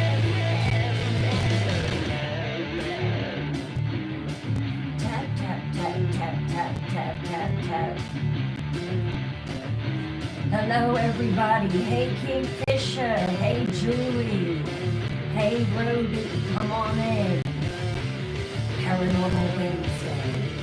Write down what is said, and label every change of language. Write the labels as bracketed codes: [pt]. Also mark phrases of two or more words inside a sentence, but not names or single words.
[en] Tap, tap, tap, tap, tap, tap, tap, tap. Hello, everybody. Hey, Kingfisher. Hey, Julie. Hey, Ruby. Come on in. Paranormal Wednesday.